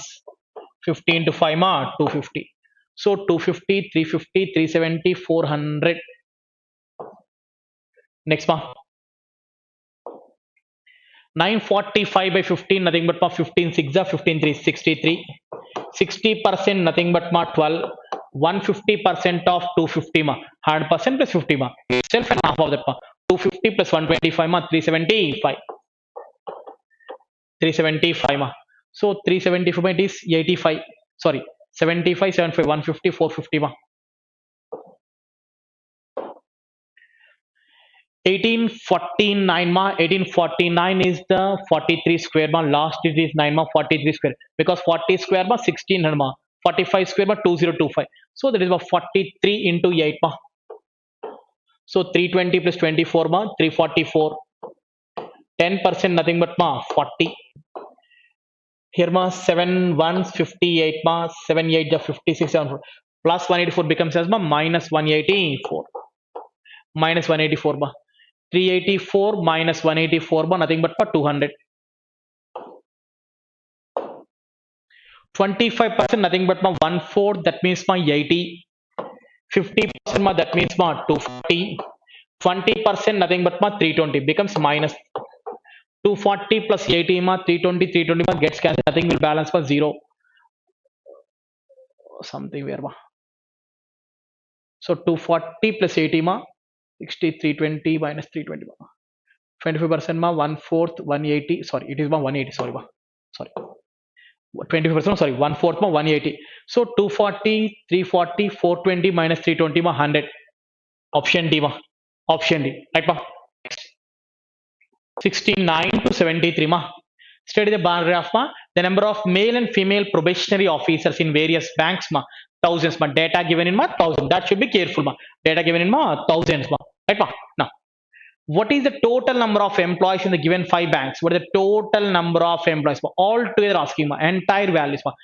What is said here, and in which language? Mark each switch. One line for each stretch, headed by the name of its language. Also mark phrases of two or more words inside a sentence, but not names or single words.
English: 50 into 5 ma 250. So 250 350 370 400. Next ma 945 by 15 nothing but ma 15 6 are 15 3 63. 60% nothing but ma 12. 150% of 250 ma 100% plus 50 ma itself and half of that ma 250 plus 125 ma 375. 375 ma so 375 ma it is 85. Sorry 75 75 150 450 ma 1849 ma 1849 is the 43 square ma last it is 9 ma 43 square because 40 square ma 1600 ma 45 square ma 2025 so that is about 43 into 8 ma so 320 plus 24 ma 344. 10% nothing but ma 40. Here ma 7 1s 58 ma 7 8 ja 56 7 plus 184 becomes as ma minus 184. Minus 184 ma 384 minus 184 ma nothing but ma 200. 25% nothing but ma 1/4 that means ma 80. 50% ma that means ma 240. 20% nothing but ma 320 becomes minus 240 plus 80 ma 320 320 ma gets cancelled nothing will balance for 0 something where ma so 240 plus 80 ma 60 320 minus 320 ma 25% ma 1/4 180 sorry it is ma 180 sorry ma sorry 25% sorry 1/4 ma 180 so 240 340 420 minus 320 ma 100. Option D ma option D right ma 69 to 73 ma study the bar graph ma the number of male and female probationary officers in various banks ma thousands ma data given in ma thousand that should be careful ma data given in ma thousands ma right ma now what is the total number of employees in the given 5 banks? What is the total number of employees? All together asking ma, entire values ma.